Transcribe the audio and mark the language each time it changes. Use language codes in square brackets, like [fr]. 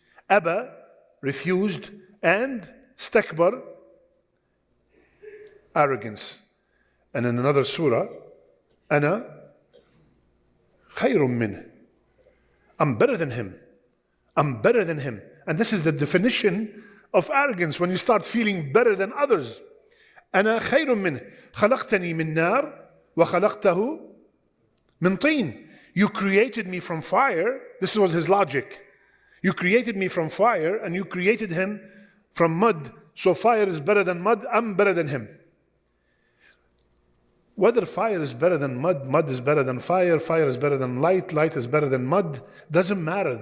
[en] Abba, refused, and stakbar, arrogance. And in another surah, [ar] Ana khayrun minh. [en] I'm better than him. I'm better than him. And this is the definition of arrogance, when you start feeling better than others. [ar] Ana khayrun minh. خلقتني من نار وخلقته من طين. [en] You created me from fire. This was his logic. You created me from fire and you created him from mud. So fire is better than mud, I'm better than him. Whether fire is better than mud, mud is better than fire, fire is better than light, light is better than mud, doesn't matter.